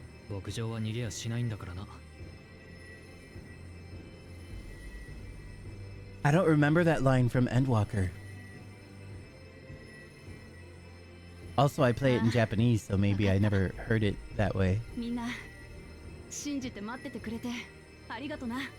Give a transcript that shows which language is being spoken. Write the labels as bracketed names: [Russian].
[Japanese] 牧場は逃げやしないんだからな。 [English] I don't remember that line from Endwalker. Also, I play it in Japanese, so maybe I never heard it that way. [Japanese] みんな信じて待っててくれてありがとな。